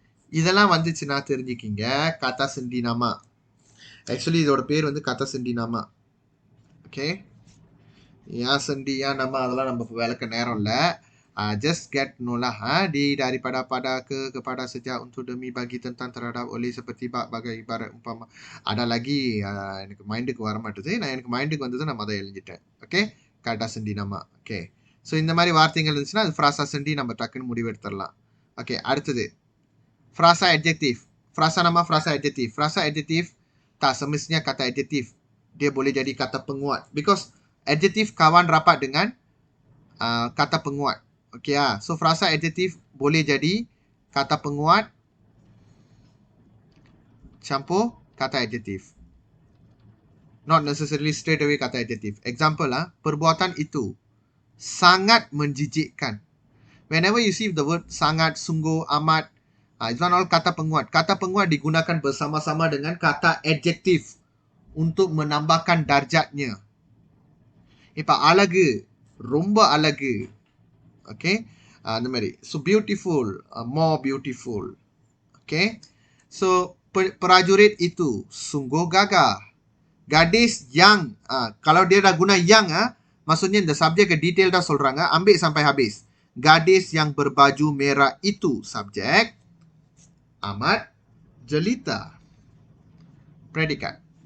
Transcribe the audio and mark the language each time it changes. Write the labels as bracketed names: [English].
[Tamil] இதெல்லாம் வந்துச்சுன்னா தெரிஞ்சுக்கிங்க kata sendi nama. Actually இதோட பேர் வந்து kata sendi nama. [English] Okay. [Tamil] ஏன் sendi ஏன் nama அதெல்லாம் நம்ம விளக்க நேரம் இல்ல. [English] Just get know lah. [Malay] Di, daripada, pada, ke, kepada, sejak, untuk, demi, bagi, tentang, terhadap, oleh, seperti, bak, bagai, ibarat, umpama. [Tamil] Ada lagi எனக்கு மைண்டுக்கு வர மாட்டுது. எனக்கு மைண்டுக்கு வந்தது நம்ம அதை எழுதிட்டேன். Okay. kata sendi nama. Okay. So இந்த மாதிரி வார்த்தைகள் இருந்துச்சுன்னா அது frasa sendi நம்ம டக்குன்னு முடிவெடுத்துடலாம். [English] Okay. [Tamil] அடுத்தது frasa adjektif. [Malay] Frasa nama, frasa adjektif. Frasa adjektif tak semestinya kata adjektif. Dia boleh jadi kata penguat. [English] Because adjektif kawan rapat dengan kata penguat. [Malay] Okay So frasa adjektif boleh jadi kata penguat campur kata adjektif. [English] Not necessarily straight away kata adjektif. [Malay] Example perbuatan itu sangat menjijikkan. [English] Whenever you see the word sangat, sungguh, amat, it's one all kata penguat. [Malay] Kata penguat digunakan bersama-sama dengan kata adjektif untuk menambahkan darjatnya. [Tamil] இப்ப அழகு, ரொம்ப அழகு. Okay. அந்த மாதிரி. [English] So beautiful, more beautiful. [Malay] Okay. So prajurit itu sungguh gagah. Gadis yang, kalau dia dah guna yang, maksudnya இந்த subject detail dah சொல்றாங்க. Ambil sampai habis. Gadis yang berbaju merah itu, subjek, amat jelita, predikat.